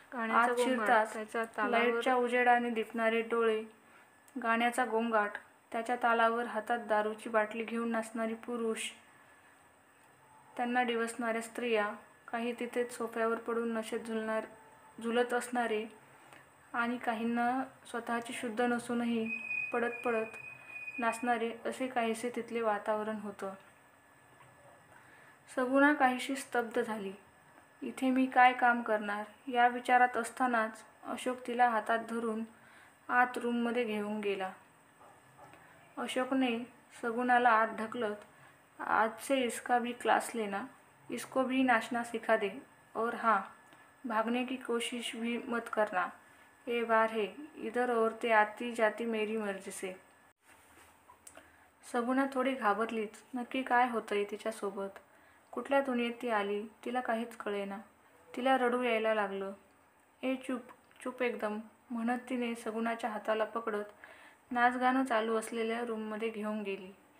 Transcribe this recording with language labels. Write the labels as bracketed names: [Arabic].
[Marathi] आत शिरताच लाईटच्या उजेडाने दिसणारे डोळे, गाण्याचा गोंगाट, त्याच्या तालावर हातात दारूची बाटली घेऊन नाचणारी पुरुष, त्यांना डिवचणाऱ्या स्त्रिया, काही तिथेच सोफ्यावर पडून नशेत झुलत असणारे आणि काहींना स्वतःची शुद्ध नसूनही पडत पडत नाचणारे, असे काहीसे तिथले वातावरण होतं. सगुणा काहीशी स्तब्ध झाली. इथे मी काय काम करणार या विचारात असतानाच अशोक तिला हातात धरून आत रूममध्ये घेऊन गेला. अशोकने सगुणाला आत ढकलत, [Hindi] "आज से इसका भी क्लास लेना. इसको भी नाचना सिखा दे. और हाँ, भागने की कोशिश भी मत करना. ये बार है, इधर औरतें आती जाती मेरी मर्जी से." [Marathi] सगुणा थोडी घाबरलीच. नक्की काय होतंय तिच्यासोबत? कुठल्या दुनियेत ती आली तिला काहीच कळेना. तिला रडू यायला लागलं. "ए चूप, चूप एकदम," म्हणत तिने सगुणाच्या हाताला पकडत नाचगाणं चालू असलेल्या रूममध्ये घेऊन गेली.